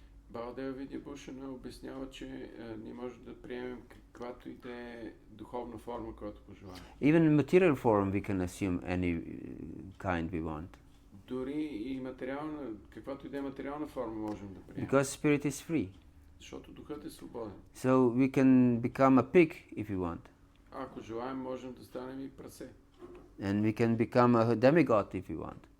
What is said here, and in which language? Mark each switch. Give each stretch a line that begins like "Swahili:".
Bulgarian: Баладева Видябушана обяснява, че ние можем да приемем каквато и да е духовна форма, която пожелаем.
English: Even in material form we can assume any kind we want.
Bulgarian: Дори и материална, каквато и да е материална форма можем да приемем.
English: Because spirit is free.
Bulgarian: Защото духът е свободен.
English: So we can become a pig if you want.
Bulgarian: Ако желаем, можем да станем и прасе.
English: And we can become a demigod if you want.